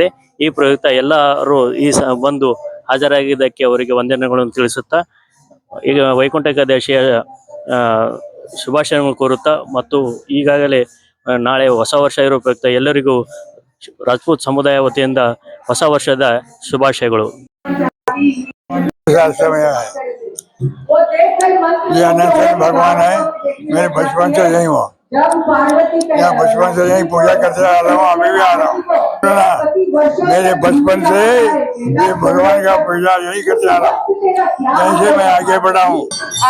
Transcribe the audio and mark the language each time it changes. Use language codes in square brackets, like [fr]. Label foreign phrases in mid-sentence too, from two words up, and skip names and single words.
[kn] ಈ ಪ್ರಯುಕ್ತ ಎಲ್ಲರೂ ಬಂದು ಹಾಜರಾಗಿದ್ದಕ್ಕೆ ಅವರಿಗೆ ವಂದನೆಗಳನ್ನು ತಿಳಿಸುತ್ತಾ ಈಗ ವೈಕುಂಠ ಏಕಾದಶಿಯ ಶುಭಾಶಯಗಳನ್ನು ಕೋರುತ್ತಾ ಮತ್ತು ಈಗಾಗಲೇ ನಾಳೆ ಹೊಸ ವರ್ಷ ಇರೋ ಪ್ರಯುಕ್ತ ಎಲ್ಲರಿಗೂ ರಾಜಪೂತ್ ಸಮುದಾಯ ವತಿಯಿಂದ ಹೊಸ ವರ್ಷದ ಶುಭಾಶಯಗಳು. [hi] भगवान है, मेरे बचपन से यही हुआ, यहाँ बचपन से यही पूजा करते आ रहा हूँ, अभी भी आ रहा हूँ। मेरे बचपन से ये भगवान का पूजा यही करते आ रहा हूँ, यहीं से मैं आगे बढ़ा हूँ।